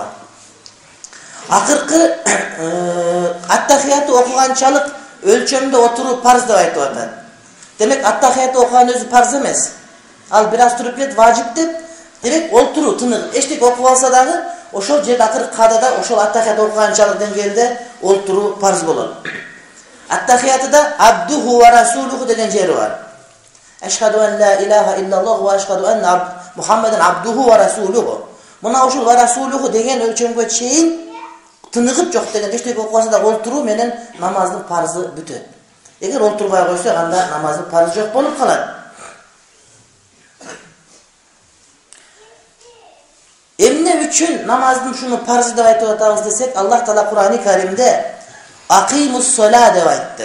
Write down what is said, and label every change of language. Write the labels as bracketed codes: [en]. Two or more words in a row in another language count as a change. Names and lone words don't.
[ky] Акыркы аттахиятты окуганчалык өлчөмдө отуруп парз деп айтып атат. Демек аттахиятты окуган өзү парз эмес. Ал бир аз туруп кет важип деп, демек олтуруу тынык эчтеке окуп алса дагы ошол жерде акыркы кадада ошол аттахият окуганчалык деңгээлде олтуруу парз болот. Аттахиятыда [ar] عبده ورسوله [ky] деген жери бар. [ar] أشهد أن لا إله إلا الله وأشهد أن محمدا عبده ورسوله. [ky] Мына ушул [ar] ورسوله [ky] деген өлчөмгө чейин тыныгып жок деген эчтеке окубаса да олтуруу менен намаздын парзы бүтөт. Эгер олтурбай койсо анда намаздын парзы жок болуп калат. Эмне үчүн намаздын шуну парзы деп айтып атабыз десек, Аллах Таала Кур'ан-ы Каримде [ar] أقيموا الصلاة [ky] деп айтты.